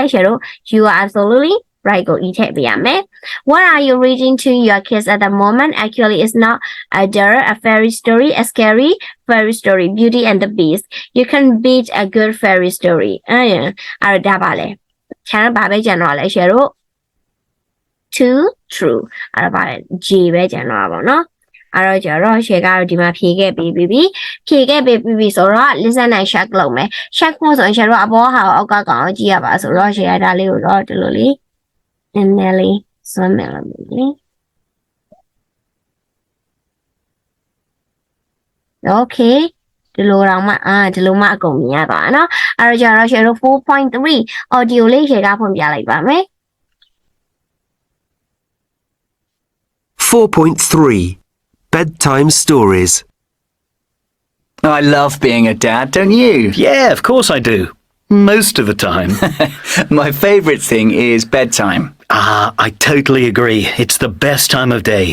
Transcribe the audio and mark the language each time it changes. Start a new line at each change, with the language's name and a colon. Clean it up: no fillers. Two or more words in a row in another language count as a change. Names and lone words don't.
English: You are absolutely right, go eat it, What are you reading to your kids at the moment? Actually, it's not a fairy story, a scary fairy story, Beauty and the Beast. You can beat a good fairy story. Too true.
Burmese: G ပဲကျန်တော့ပါเนาะအဲ့တော့ကျတော့ရှယ်ကတော့ဒီမှာဖြေခဲ့ပြီးဆိုတော့
English: listen and check
Burmese: လုပ်မယ် check ဖို့ဆိုရင်ရှယ်တော့အပေါ်ဟာအောက်ကကောင်ကြည့်ရပါဆိုတော့ရှယ်ရတာလေးကိုတော့ဒီလိုလေး
English: And Nelly Swimmerly. Okay.
Burmese: ဒီလိုတော့မှဒီလိုမှအကုန်မြင်ရပါနော်အဲ့တော့ကျတော့ share 4.3 audio လေးရှယ်ကဖွင့်ပြလိုက်ပါမယ်
English: 4.3 Bedtime Stories. I love being a dad, don't you? Yeah, of course I do. Most of the time. My favourite thing is bedtime. I totally agree. It's the best time of day.